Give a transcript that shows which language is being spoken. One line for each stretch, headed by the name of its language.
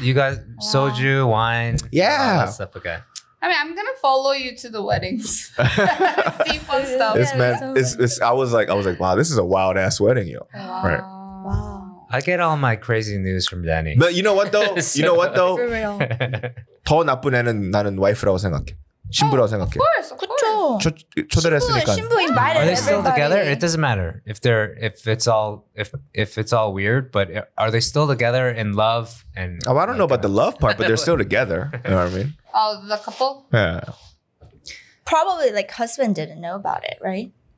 English: you guys soju, wine, Yeah. all that stuff. Okay. I mean, I'm gonna follow you to the weddings. See fun stuff. this Yeah, man, that's so I was like, wow, this is a wild ass wedding, yo. Right. Wow. I get all my crazy news from Danny. But you know what though? For real.
Korean: 더 나쁜 애는 나는 와이프라고 생각해. 신부라고 생각해.
English: Of course.
Korean: 그쵸. 초대를 했으니까.
English: 신부 invited Are they still everybody. together? It doesn't matter if it's all weird. But are they still together in love? And Oh, I don't know about the love part, but they're still together. You know what I mean? Oh, the couple? Yeah. Probably like husband didn't know about it, right?